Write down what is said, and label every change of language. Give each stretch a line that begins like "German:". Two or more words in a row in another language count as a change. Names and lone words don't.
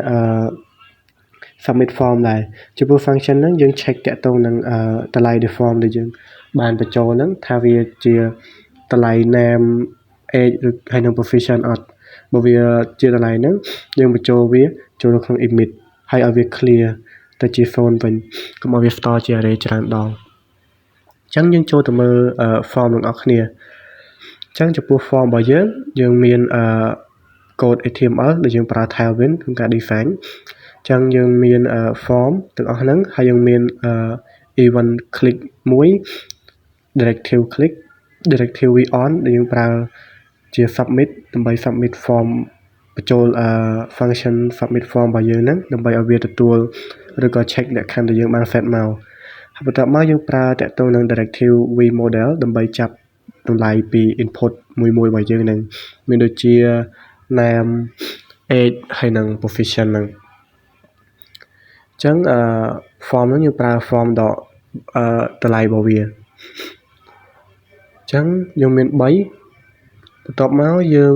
English: submit form
Khmer: ដែរចំពោះ function ហ្នឹងយើង check តាក់ទងនឹងតម្លៃ form ដែលយើងបានបញ្ចូលហ្នឹងថាវាជាតម្លៃ
English: name age
Khmer: ឬហើយនឹង profession អត់បើវាជាតម្លៃហ្នឹងយើងបញ្ចូលវាចូលនៅក្នុង image ហើយឲ្យវា clear ទៅជា0វិញកុំឲ្យវា store ជា array ច្រើនដងអញ្ចឹងយើងចូលទៅមើល form ទាំងអ ស់គ្នាអញ្ចឹងចំពោះ form របស់យើងមាន
English: code HTML
Khmer: ដែលយើងប្រើ Tailwind ក្នុងការ design អញ្ចឹងយើងមាន form ទាំងអស់ហ្នឹងហើយយើងមាន
English: event click
Khmer: មួយ
English: directive click directive on
Khmer: ដែលយើងប្រើជា submit ដើម្បី
English: submit form
Khmer: បញ្ចូល
English: function submit form
Khmer: របស់ យើងហ្នឹងដើម្បីឲ្យវាទទួលឬក៏ check លក្ខខណ្ឌដែលយើងបាន set មកហើយបន្ទាប់មកយើងប្រើតាក់ទងនឹង
English: directive vModel
Khmer: ដើម្បីចាប់តម្លៃពី input មួយរបស់យើងហ្នឹងមាន ដូចជា
English: name age
Khmer: ហើយនឹង profession ហ្នឹងអញ្ចឹងform ហ្នឹងយើងប្រើ form ដកតម្លៃរបស់វាអញ្ចឹងយើងមាន3បន្ទាប់មកយើង